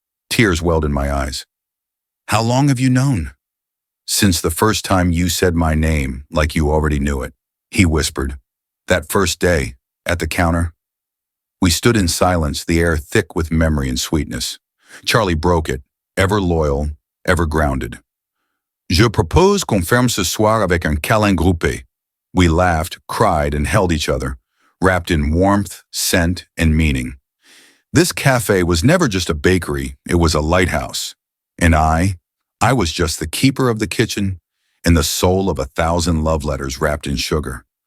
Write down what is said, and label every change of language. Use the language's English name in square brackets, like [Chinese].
[English] Tears welled in my eyes. "How long have you known?" "Since the first time you said my name like you already knew it," he whispered. "That first day, at the counter." We stood in silence, the air thick with memory and sweetness. Charlie broke it, ever loyal, ever grounded. [French] Je propose qu'on ferme ce soir avec un câlin groupé. [English] We laughed, cried, and held each other, wrapped in warmth, scent, and meaning. This cafe was never just a bakery, it was a lighthouse. And I was just the keeper of the kitchen and the soul of 1,000 love letters wrapped in sugar.